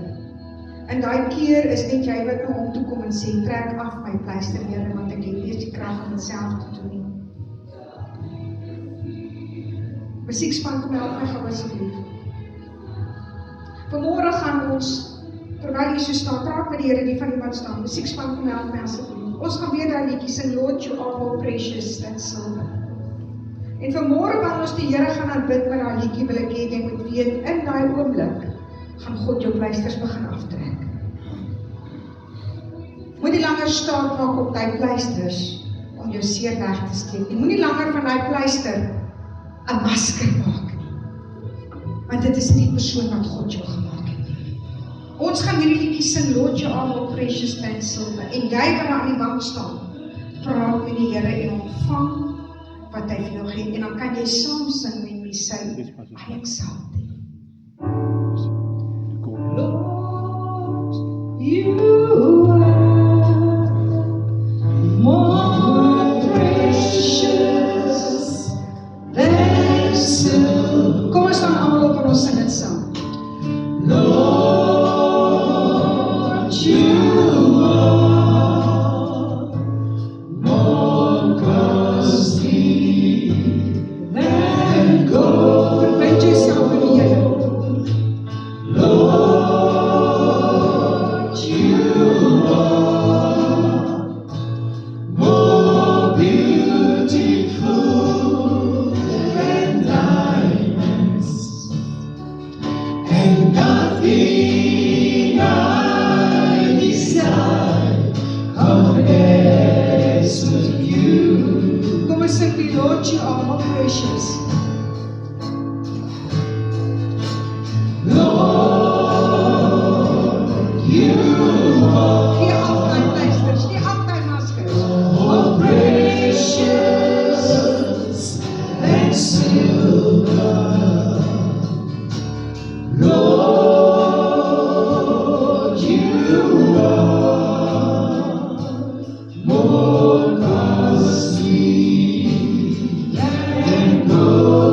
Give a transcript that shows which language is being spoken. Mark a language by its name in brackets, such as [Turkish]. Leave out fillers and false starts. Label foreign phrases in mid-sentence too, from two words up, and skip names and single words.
[Afrikaans] En daai keer is net jy wat na hom toe kom en sê, trek af my pleister, Here, want ek het nie eens die krag om dit self te doen nie. Musiekspan, kom help my gou asseblief. Vanmôre gaan ons, terwyl jy so staan, praat met die Here, die van iemand staan. Musiekspan, kom help my asseblief. Ons gaan weer daai liedjie sing, [English] Lord, you are more precious than silver. [Afrikaans] En vanmôre wanneer ons die Here gaan aanbid met daai liedjie, wil ek hê jy moet weet, in daai oomblik gaan God jou pleisters begin aftrek. Moenie langer staan maak op daai pleisters om jou seer weg te steek nie. Moenie langer van daai pleister 'n masker maak nie. Want dit is nie die persoon wat God jou gemaak het nie. Ons gaan hierdie liedjie sing, [English] Lord, you are more precious than silver. [Afrikaans] En jy wat daar aan die bank staan, praat met die Here en ontvang wat hy vir jou gee. En dan kan jy saam sing met my sê, [English] I exalt thee. Lord, you are more precious than silver. [Afrikaans] Kom ons staan almal op en ons sing dit saam. [English] Lord, you are more costly than gold. [Afrikaans] Verbind jouself met die Here. [English] Lord, you are more beautiful than diamonds, and nothing I desire compares with you. [Afrikaans] Kom ons sing die [English] Lord, you are more precious. Lord, you are [Afrikaans] die altyd pleisters, die altyd maskers. [English] More precious than silver. Lord, you are more costly than gold.